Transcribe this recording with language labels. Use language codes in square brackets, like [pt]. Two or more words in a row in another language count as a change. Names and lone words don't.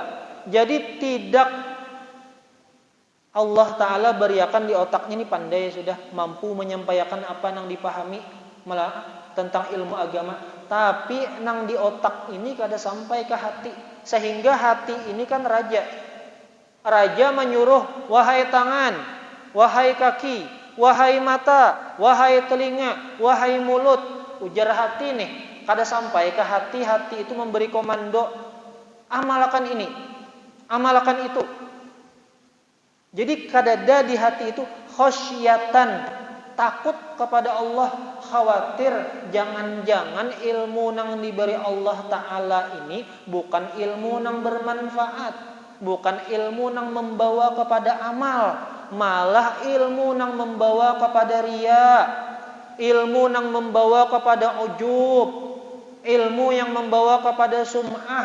[bjn] Jadi tidak Allah Ta'ala beriakan di otaknya ini pandai, sudah mampu menyampaikan apa yang dipahami tentang ilmu agama. Tapi nang di otak ini kada sampai ke hati. Sehingga hati ini kan raja. Raja menyuruh, wahai tangan, wahai kaki, wahai mata, wahai telinga, wahai mulut. Ujar hati nih, kada sampai ke hati. Hati itu memberi komando, amalkan ini, amalkan itu. Jadi kadada di hati itu khosyatan, takut kepada Allah, khawatir jangan-jangan ilmu nang diberi Allah Ta'ala ini bukan ilmu nang bermanfaat, bukan ilmu nang membawa kepada amal, malah ilmu nang membawa kepada riya, ilmu nang membawa kepada ujub, ilmu yang membawa kepada sum'ah.